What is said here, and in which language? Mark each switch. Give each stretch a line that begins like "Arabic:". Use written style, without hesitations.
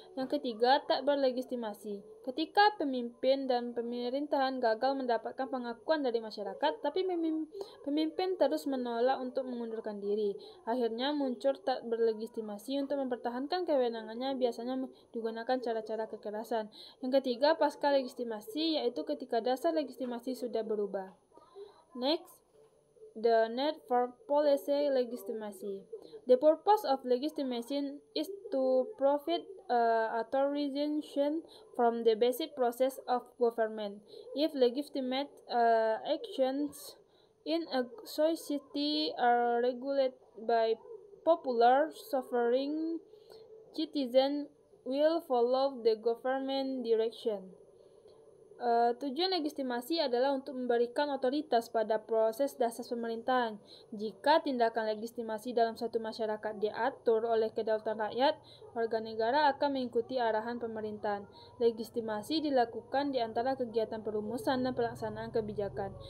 Indonesian: Yang ketiga, tak berlegitimasi, ketika pemimpin dan pemerintahan gagal mendapatkan pengakuan dari masyarakat, tapi pemimpin terus menolak untuk mengundurkan diri. Akhirnya muncul tak berlegitimasi. Untuk mempertahankan kewenangannya biasanya digunakan cara-cara kekerasan. Yang ketiga, pasca legitimasi, yaitu ketika dasar legitimasi sudah berubah.
English: Next, the need for policy legitimacy. The purpose of legitimation is to provide authorization from the basic process of government. If legitimate actions in a society are regulated by popular suffering, citizens will follow the government direction.
Indonesian: Tujuan legitimasi adalah untuk memberikan otoritas pada proses dasar pemerintahan. Jika tindakan legitimasi dalam suatu masyarakat diatur oleh kedaulatan rakyat, warga negara akan mengikuti arahan pemerintahan. Legitimasi dilakukan di antara kegiatan perumusan dan pelaksanaan kebijakan.